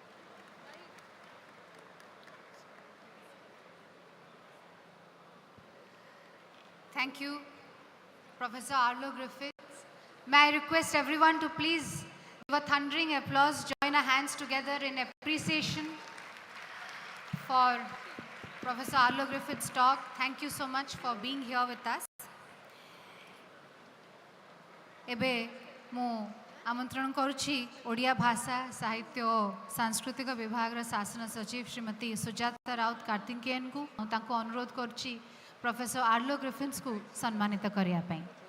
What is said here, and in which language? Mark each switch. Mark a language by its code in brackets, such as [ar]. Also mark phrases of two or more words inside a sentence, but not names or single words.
[en] Thank you, Professor Arlo Griffiths. May I request everyone to please give a thundering applause, join our hands together in appreciation for Professor Arlo Griffiths' talk. Thank you so much for being here with us. [or] ଏବେ ମୁଁ ଆମନ୍ତ୍ରଣ କରୁଛି ଓଡ଼ିଆ ଭାଷା ସାହିତ୍ୟ ଓ ସାଂସ୍କୃତିକ ବିଭାଗର ଶାସନ ସଚିବ ଶ୍ରୀମତୀ ସୁଜାତା ରାଉତ କାର୍ତ୍ତିକେୟନଙ୍କୁ ମୁଁ ତାଙ୍କୁ ଅନୁରୋଧ କରୁଛି ପ୍ରଫେସର ଆର୍ଲୋ ଗ୍ରିଫିନ୍ସଙ୍କୁ ସମ୍ମାନିତ କରିବା ପାଇଁ।